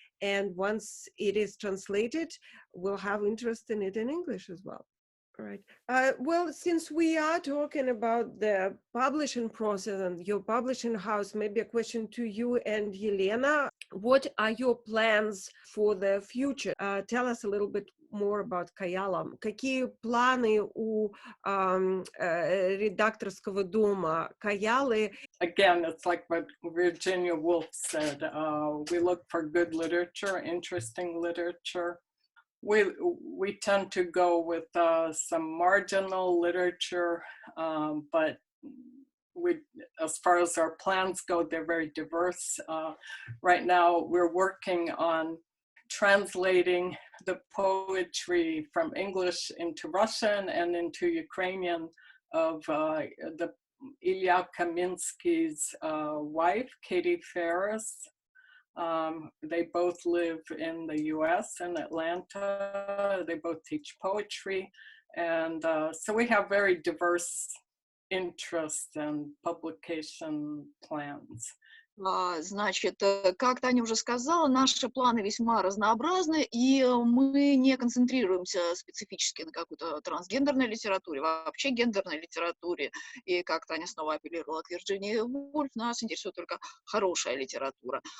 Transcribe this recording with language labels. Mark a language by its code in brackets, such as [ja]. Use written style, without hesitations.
[en] And once it is translated, we'll have interest in it in English as well. Right. Well, since we are talking about the publishing process and your publishing house, maybe a question to you and Елена. What are your plans for the future? Tell us a little bit more about Kayala. [ru] Какие планы у редакторского дома Каялы? [en] Again, it's like what Virginia Woolf said. We look for good literature, interesting literature. We tend to go with some marginal literature, but as far as our plans go, they're very diverse. Right now, we're working on translating the poetry from English into Russian and into Ukrainian of the Ilya Kaminsky's wife, Katie Ferris. They both live in the US in Atlanta. They both teach poetry. And so we have very diverse interests and publication plans. [ru] Значит, как Таня уже сказала, наши планы весьма разнообразны, и мы не концентрируемся специфически на какой-то трансгендерной литературе, вообще гендерной литературе. И как Таня снова апеллировала к Вирджинии Вульф, нас интересует только хорошая литература.